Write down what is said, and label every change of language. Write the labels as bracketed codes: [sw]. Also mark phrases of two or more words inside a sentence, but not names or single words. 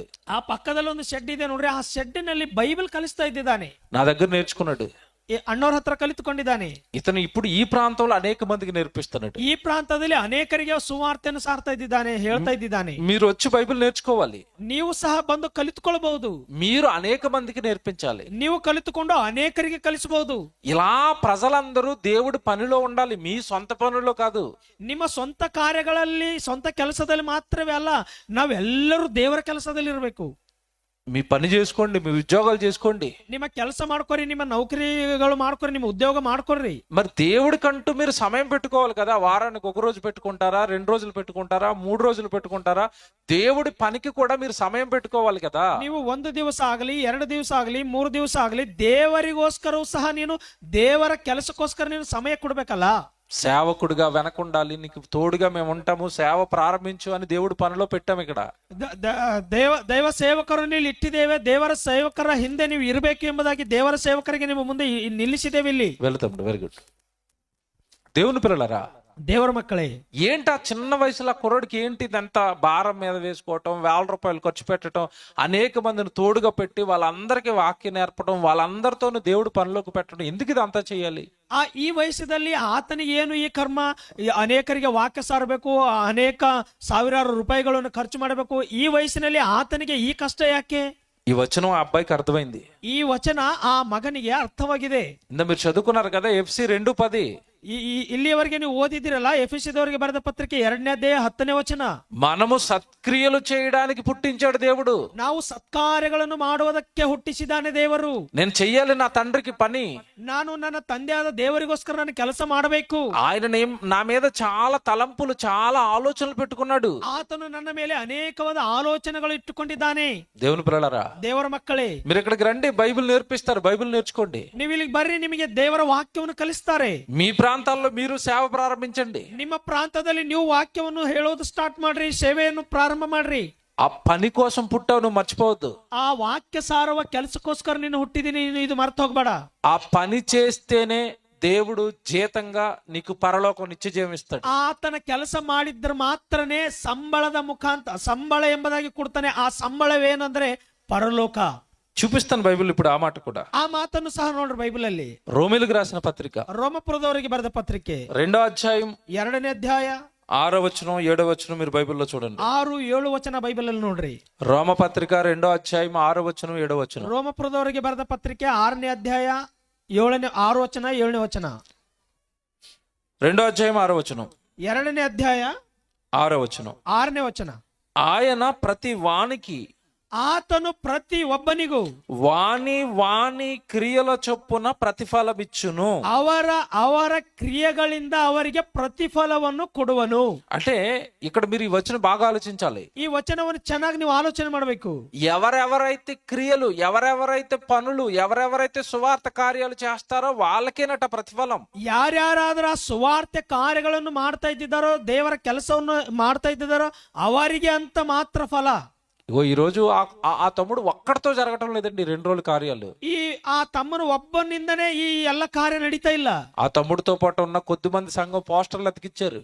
[kn] ಆ ಪಕ್ಕದಲ್ಲಿ ಒಂದು ಶೆಡ್ ಇದೆ ನೋಡ್ರಿ, ಆ ಶೆಡ್ಡಿನಲ್ಲಿ ಬೈಬಲ್ ಕಲಿಸ್ತಾ ಇದ್ದಿದ್ದಾನೆ. [te] నా దగ్గర నేర్చుకున్నాడు. [kn] ಅಣ್ಣವ್ರ ಹತ್ರ ಕಲಿತುಕೊಂಡಿದ್ದಾನೆ. [te] ఇతను ఇప్పుడు ఈ ప్రాంతంలో అనేక మందికి నేర్పిస్తున్నాడు. [kn] ಈ ಪ್ರಾಂತದಲ್ಲಿ ಅನೇಕರಿಗೆ ಸುವಾರ್ತೆಯನ್ನು ಸಾರ್ತಾ ಇದ್ದಿದ್ದಾನೆ, ಹೇಳ್ತಾ ಇದ್ದಿದ್ದಾನೆ. [te] మీరు వచ్చి బైబిల్ నేర్చుకోవాలి. [kn] ನೀವು ಸಹ ಬಂದು ಕಲಿತುಕೊಳ್ಳಬಹುದು. [te] మీరు అనేక మందికి నేర్పించాలి. [kn] ನೀವು ಕಲಿತುಕೊಂಡು ಅನೇಕರಿಗೆ ಕಲಿಸಬಹುದು. [te] ఇలా ప్రజలందరూ దేవుడి పనిలో ఉండాలి, మీ సొంత పనుల్లో కాదు. [kn] ನಿಮ್ಮ ಸ್ವಂತ ಕಾರ್ಯಗಳಲ್ಲಿ, ಸ್ವಂತ ಕೆಲಸದಲ್ಲಿ ಮಾತ್ರವೇ ಅಲ್ಲ, ನಾವೆಲ್ಲರೂ ದೇವರ ಕೆಲಸದಲ್ಲಿ ಇರಬೇಕು. [te] మీ పని చేసుకోండి, మీ ఉద్యోగాలు చేసుకోండి. [kn] ನಿಮ್ಮ ಕೆಲಸ ಮಾಡ್ಕೊರಿ, ನಿಮ್ಮ ನೌಕರಿಗಳು ಮಾಡ್ಕೊರಿ, ನಿಮ್ಮ ಉದ್ಯೋಗ ಮಾಡ್ಕೊರಿ. [te] మరి దేవుడికంటూ మీరు సమయం పెట్టుకోవాలి కదా. వారానికి ఒక రోజు పెట్టుకుంటారా, 2 రోజులు పెట్టుకుంటారా, 3 రోజులు పెట్టుకుంటారా? దేవుడి పనికి కూడా మీరు సమయం పెట్టుకోవాలి కదా. [kn] ನೀವು 1 ದಿವಸ ಆಗಲಿ, 2 ದಿವಸ ಆಗಲಿ, 3 ದಿವಸ ಆಗಲಿ, ದೇವರಿಗೋಸ್ಕರವೂ ಸಹ ನೀನು ದೇವರ ಕೆಲಸಕ್ಕೋಸ್ಕರ ನೀನು ಸಮಯ ಕೊಡ್ಬೇಕಲ್ಲ. [te] సేవకుడిగా వెనకుండాలి, నీకు తోడుగా మేము ఉంటాము, సేవ ప్రారంభించు అని దేవుడి పనిలో పెట్టాము. ఇక్కడ [kn] ದೈವ ಸೇವಕರನ್ನು ಇಲ್ಲಿ ಇಟ್ಟಿದ್ದೇವೆ. ದೇವರ ಸೇವಕರ ಹಿಂದೆ ನೀವು ಇರಬೇಕು ಎಂಬುದಾಗಿ ದೇವರ ಸೇವಕರಿಗೆ ನಿಮ್ಮ ಮುಂದೆ ನಿಲ್ಲಿಸಿದ್ದೇವೆ. ಇಲ್ಲಿ [te] వెళ్తాం. [en] very good. [te] దేవుని పిల్లలారా, [kn] ದೇವರ ಮಕ್ಕಳೇ, [te] ఏంటి ఆ చిన్న వయసులో కుర్రోడికి ఏంటి ఇదంతా భారం మీద వేసుకోవటం, ₹1000 ఖర్చు పెట్టడం, అనేక మందిని తోడుగా పెట్టి వాళ్ళందరికీ వాక్యం నేర్పడం, వాళ్ళందరితోనూ దేవుడు పనిలోకి పెట్టడం, ఎందుకు ఇదంతా చేయాలి? [kn] ಈ ವಯಸ್ಸದಲ್ಲಿ ಆತನಿಗೆ ಏನು ಈ ಕರ್ಮ? ಅನೇಕರಿಗೆ ವಾಕ್ಯ ಸಾರಬೇಕು, ಅನೇಕ ಸಾವಿರಾರು ರೂಪಾಯಿಗಳನ್ನು ಖರ್ಚು ಮಾಡಬೇಕು. ಈ ವಯಸ್ಸಿನಲ್ಲಿ ಆತನಿಗೆ ಈ ಕಷ್ಟ ಯಾಕೆ? [te] ఈ వచనం ఆ అబ్బాయికి అర్థమైంది. [kn] ಈ ವಚನ ಆ ಮಗನಿಗೆ ಅರ್ಥವಾಗಿದೆ. [te] ఇంత మీరు చదువుకున్నారు కదా, FC 2:10. [kn] ಇಲ್ಲಿಯವರೆಗೆ ನೀವು ಓದಿದಿರಲ್ಲ, ಎಫೆಸದವರಿಗೆ ಬರೆದ ಪತ್ರಿಕೆ 2ನೇ ಅಧ್ಯಾಯ 10ನೇ ವಚನ. [te] మనము సత్క్రియలు చేయడానికి పుట్టించాడు దేవుడు. [kn] ನಾವು ಸತ್ಕಾರ್ಯಗಳನ್ನು ಮಾಡುವುದಕ್ಕೆ ಹುಟ್ಟಿಸಿದಾನೆ ದೇವರು. [te] నేను చెయ్యాలి నా తండ్రికి పని, [kn] ನಾನು ನನ್ನ ತಂದೆಯಾದ ದೇವರಿಗೋಸ್ಕರ ನಾನು ಕೆಲಸ ಮಾಡಬೇಕು. [te] ఆయన నా మీద చాలా తలంపులు, చాలా ఆలోచనలు పెట్టుకున్నాడు. [kn] ಆತನು ನನ್ನ ಮೇಲೆ ಅನೇಕವಾದ ಆಲೋಚನೆಗಳು ಇಟ್ಟುಕೊಂಡಿದ್ದಾನೆ. [te] దేవుని పిల్లలారా, [kn] ದೇವರ ಮಕ್ಕಳೇ, [te] మీరు ఇక్కడికి రండి, బైబిల్ నేర్పిస్తారు, బైబిల్ నేర్చుకోండి. [kn] ನೀವು ಇಲ್ಲಿಗೆ ಬರ್ರಿ, ನಿಮಗೆ ದೇವರ ವಾಕ್ಯವನ್ನು ಕಲಿಸ್ತಾರೆ. [te] మీ ప్రాంతాల్లో మీరు సేవ ప్రారంభించండి. [kn] ನಿಮ್ಮ ಪ್ರಾಂತದಲ್ಲಿ ನೀವು ವಾಕ್ಯವನ್ನು ಹೇಳೋದು ಸ್ಟಾರ್ಟ್ ಮಾಡ್ರಿ, ಸೇವೆಯನ್ನು ಪ್ರಾರಂಭ ಮಾಡ್ರಿ. [te] ఆ పని కోసం పుట్టావు, నువ్వు మర్చిపోవద్దు. [kn] ಆ ವಾಕ್ಯ ಸಾರುವ ಕೆಲಸಕ್ಕೋಸ್ಕರ ನೀನು ಹುಟ್ಟಿದೀನಿ, ನೀನು ಇದು ಮರ್ತು ಹೋಗ್ಬೇಡ. [te] ఆ పని చేస్తేనే దేవుడు జీతంగా నీకు పరలోకం నిత్య జీవం ఇస్తాడు. [kn] ಆತನ ಕೆಲಸ ಮಾಡಿದ್ರೆ ಮಾತ್ರನೇ ಸಂಬಳದ ಮುಖಾಂತರ, ಸಂಬಳ ಎಂಬುದಾಗಿ ಕೊಡ್ತಾನೆ. ಆ ಸಂಬಳವೇನಂದ್ರೆ ಪರಲೋಕ. [te] చూపిస్తాను బైబిల్ ఇప్పుడు ఆ మాట కూడా. [kn] ಆ ಮಾತನ್ನು ಸಹ ನೋಡ್ರಿ ಬೈಬಲ್ ಅಲ್ಲಿ. [te] రోమిలకు రాసిన పత్రిక [kn] ರೋಮಪುರದವರಿಗೆ ಬರೆದ ಪತ್ರಿಕೆ [te] 2వ అధ్యాయం [kn] 2ನೇ ಅಧ್ಯಾಯ [te] 6వ వచనం 7వ వచనం మీరు బైబిల్లో చూడండి. [kn] 6-7 ವಚನ ಬೈಬಲ್ ಅಲ್ಲಿ ನೋಡ್ರಿ. [te] రోమ పత్రిక 2వ అధ్యాయం 6వ వచనం 7వ వచనం. [kn] ರೋಮಪುರದವರಿಗೆ ಬರೆದ ಪತ್ರಿಕೆ 6ನೇ ಅಧ್ಯಾಯ 6 ವಚನ 7ನೇ ವಚನ. [te] 2వ అధ్యాయం 6వ వచనం. [kn] 2ನೇ ಅಧ್ಯಾಯ [te] 6వ వచనం. [kn] 6ನೇ ವಚನ. [te] ఆయన ప్రతి వానికి, [kn] ಆತನು ಪ್ರತಿ ಒಬ್ಬನಿಗೂ [te] వాని క్రియల చొప్పున ప్రతిఫలమిచ్చును. [kn] ಅವರ ಕ್ರಿಯೆಗಳಿಂದ ಅವರಿಗೆ ಪ್ರತಿಫಲವನ್ನು ಕೊಡುವನು. [te] అంటే ఇక్కడ మీరు ఈ వచనం బాగా ఆలోచించాలి. [kn] ಈ ವಚನವನ್ನು ಚೆನ್ನಾಗಿ ನೀವು ಆಲೋಚನೆ ಮಾಡಬೇಕು. [te] ఎవరెవరైతే క్రియలు, ఎవరెవరైతే పనులు, ఎవరెవరైతే సువార్త కార్యాలు చేస్తారో వాళ్ళకేనట ప్రతిఫలం. [kn] ಯಾರ್ಯಾರಾದ್ರೂ ಆ ಸುವಾರ್ತೆ ಕಾರ್ಯಗಳನ್ನು ಮಾಡ್ತಾ ಇದ್ದಿದ್ದಾರೋ, ದೇವರ ಕೆಲಸವನ್ನು ಮಾಡ್ತಾ ಇದ್ದಿದ್ದಾರೋ ಅವರಿಗೆ ಅಂತ ಮಾತ್ರ ಫಲ. [te] ఇగో ఈ రోజు ఆ తమ్ముడు ఒక్కడితో జరగటం లేదండి 2 రోజుల కార్యాలు. [kn] ಆ ತಮ್ಮನು ಒಬ್ಬನಿಂದನೇ ಈ ಎಲ್ಲ ಕಾರ್ಯ ನಡೀತಾ ಇಲ್ಲ. [te] ఆ తమ్ముడితో పాటు ఉన్న కొద్ది మంది సంఘం పోస్టర్లు అతికిచ్చారు.